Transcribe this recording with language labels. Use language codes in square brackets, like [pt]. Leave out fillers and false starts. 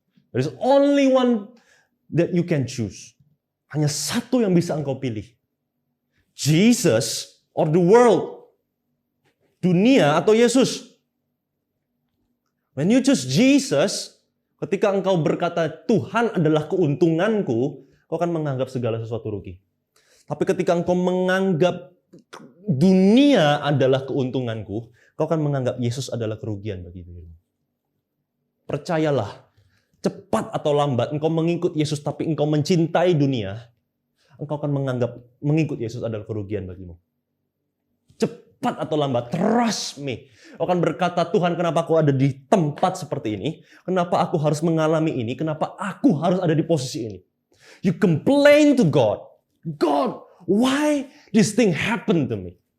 [en] There is only one that you can choose. [id] Hanya satu yang bisa engkau pilih. [en] Jesus or the world. [id] Dunia atau Yesus. [en] When you choose Jesus, [id] ketika engkau berkata Tuhan adalah keuntunganku, kau akan menganggap segala sesuatu rugi. Tapi ketika engkau menganggap dunia adalah keuntunganku, kau akan menganggap Yesus adalah kerugian bagi dirimu. Percayalah. Cepat atau lambat engkau mengikut Yesus tapi engkau mencintai dunia, engkau akan menganggap mengikut Yesus adalah kerugian bagimu. Cepat atau lambat, [en] trust me. [id] Kau akan berkata, Tuhan kenapa aku ada di tempat seperti ini? Kenapa aku harus mengalami ini? Kenapa aku harus ada di posisi ini? [en] You complain to God. God, why this thing happened to me?